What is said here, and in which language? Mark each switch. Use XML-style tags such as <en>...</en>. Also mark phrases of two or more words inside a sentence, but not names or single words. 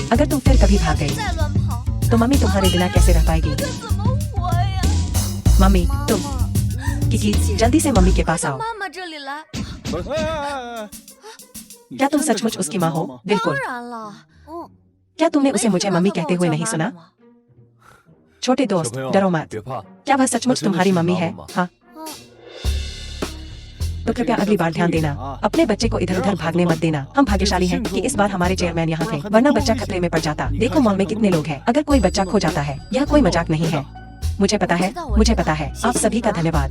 <hi>अगर तुम फिर कभी भाग गई तो मम्मी तुम्हारे बिना कैसे रह पाएगी? मम्मी, तुम किकी, जल्दी से मम्मी के पास आओ। क्या तुम सचमुच उसकी माँ हो? बिल्कुल। क्या तुमने उसे मुझे मम्मी कहते हुए नहीं सुना? छोटे</hi> <zh>小</zh> <hi>दोस्त,</hi> <zh>朋友</zh> <hi>डरो मत।</hi> <zh>别怕，</zh> <hi>क्या वह सचमुच तुम्हारी मम्मी है? हाँ, तो कृपया अगली बार ध्यान देना, अपने बच्चे को इधर उधर भागने मत देना। हम भाग्यशाली हैं कि इस बार हमारे चेयरमैन यहाँ थे, वरना बच्चा खतरे में पड़ जाता। देखो मॉल में कितने लोग हैं, अगर कोई बच्चा खो जाता है, यह कोई मजाक नहीं है। मुझे पता है, मुझे पता है। आप सभी का धन्यवाद।</hi>